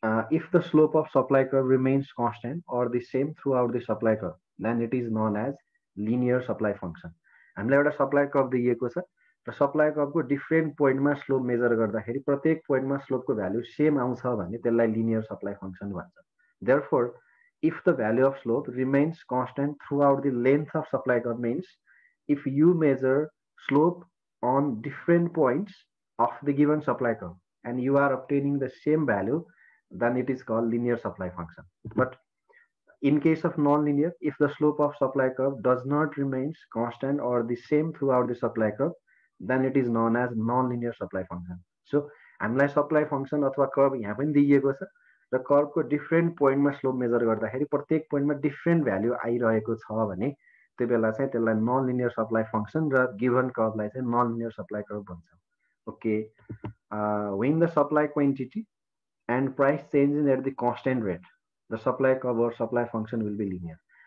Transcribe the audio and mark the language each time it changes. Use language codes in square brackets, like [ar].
[en] If the slope of supply curve remains constant or the same throughout the supply curve, then it is known as linear supply function. [ne] हामीलाई एउटा supply curve दिएको छ र supply कर्वको different पोइन्टमा slope major गर्दाखेरि प्रत्येक पोइन्टमा स्लोपको value same आउँछ भने त्यसलाई लिनियर सप्लाई फंक्सन भन्छ. [en] Therefore, if the value of slope remains constant throughout the length of supply curve means if you measure slope on different points of the given supply curve and you are obtaining the same value, then it is called linear supply function. But in case of non-linear, if the slope of supply curve does not remain constant or the same throughout the supply curve, then it is known as non-linear supply function. [ne] So हामीलाई supply function अथवा curve यहाँ पनि दिएको छ र कर्वको different पोइन्टमा slope major गर्दाखेरि प्रत्येक पोइन्टमा डिफरेन्ट भ्यालु आइरहेको छ भने त्यो बेला चाहिँ त्यसलाई नन लिनियर सप्लाई फंक्सन र गिवन कर्वलाई चाहिँ non linear supply curve भन्छौं. [en] Okay, when the supply quantity and price changes at the constant rate, the supply curve or supply function will be linear.